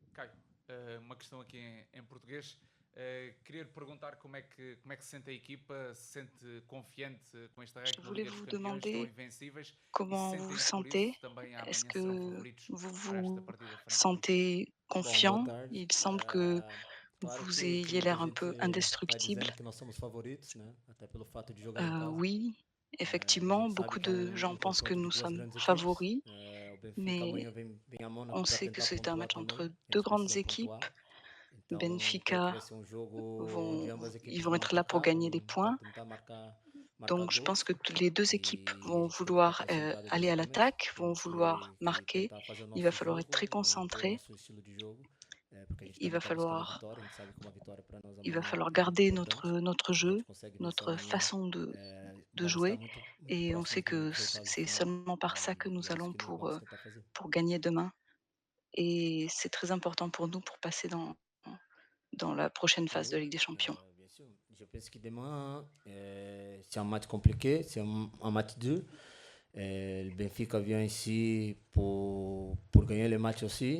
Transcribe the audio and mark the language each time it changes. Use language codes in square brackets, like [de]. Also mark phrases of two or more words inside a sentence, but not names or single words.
[pt] Caio, uma questão aqui em português. Queria lhe perguntar como é que se sente a equipa, se sente confiante com esta [fr] Je [pt] arranque da [fr] voulais [pt] Liga dos [fr] vous [pt] Campeões, estão [fr] demander [pt] invencíveis e se [fr] comment vous [pt] sentem [fr] vous [pt] que por isso [fr] sentez. [pt] também [fr] Est-ce [pt] amanhã serão [fr] que [pt] favoritos [fr] vous [pt] para esta [fr] vous [pt] partida frente ao Benfica. [fr] sentez [pt] Bom, boa [fr] confiant? [pt] tarde. [fr] Il semble que [pt] Claro [fr] vous [pt] que [fr] ayez [pt] muita [fr] l'air un [pt] gente [fr] peu [pt] vai [fr] indestructible. [pt] dizendo que nós somos favoritos, né? Até pelo fato de jogar em casa. [fr] Oui, [pt] A [fr] effectivement, [pt] gente sabe [fr] beaucoup [pt] que é [fr] de gens [pt] um [fr] pensent que [pt] confronto de [fr] nous [pt] duas [fr] sommes [pt] grandes equipes. [fr] favoris, [pt] O Benfica [fr] mais [pt] amanhã vem a [fr] on [pt] Mônaco para [fr] sait que [pt] tentar [fr] c'est un [pt] pontuar [fr] match [pt] também. [fr] entre [pt] Eles [fr] deux grandes [pt] precisam pontuar. [fr] équipes. [pt] Então, creio que [fr] Benfica [pt] vai ser um jogo onde ambas [fr] ils [pt] equipes [fr] vont [pt] vão [fr] être là pour [pt] atacar, [fr] gagner des [pt] vão [fr] points. [pt] tentar marcar [fr] Donc, je pense [pt] gols. [fr] que les deux équipes [pt] E a [fr] vont [pt] gente tem que estar [fr] vouloir [pt] concentrado [fr] aller [pt] desde o [fr] à [pt] começo. [fr] l'attaque, vont [pt] Temos [fr] vouloir [pt] que [fr] marquer. [pt] tentar fazer o [fr] Il va [pt] nosso [fr] falloir être très [pt] jogo, impor o [fr] concentré. [pt] nosso estilo de jogo. Porque a gente [fr] Il [pt] também [fr] va [pt] está buscando a [fr] falloir [pt] vitória. A gente sabe que uma vitória para nós [fr] Il va [pt] amanhã [fr] falloir [pt] é muito [fr] garder [pt] importante. [fr] notre [pt] Se a gente [fr] jeu, [pt] consegue vencer [fr] notre [pt] amanhã, [fr] façon de [pt] vamos estar [fr] jouer. [pt] muito [fr] Et on sait [pt] próximos [fr] que [pt] do resultado [fr] c'est [pt] final. [fr] seulement par ça que nous [pt] E é isso [fr] allons [pt] que nós vamos tentar fazer. [fr] pour gagner demain. Et c'est très important pour nous pour passer dans la prochaine phase de Oui, Ligue des Champions. bien sûr. Je pense que demain, c'est un match compliqué, c'est un match dur. Le Benfica vient ici pour gagner le match aussi.